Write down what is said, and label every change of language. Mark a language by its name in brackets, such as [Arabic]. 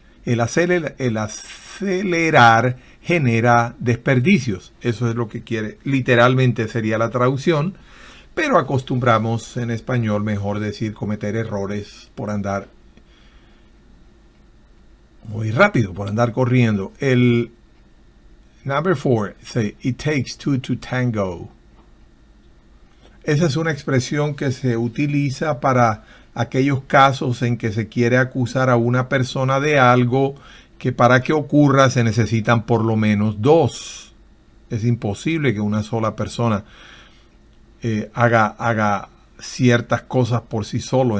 [Spanish] El acelerar genera desperdicios. Eso es lo que quiere. Literalmente sería la traducción, pero acostumbramos en español mejor decir cometer errores por andar muy rápido, por andar corriendo. [English] El number 4, say, it takes two to tango. [Spanish] Esa es una expresión que se utiliza para aquellos casos en que se quiere acusar a una persona de algo que para que ocurra se necesitan por lo menos dos. Es imposible que una sola persona haga ciertas cosas por sí solo.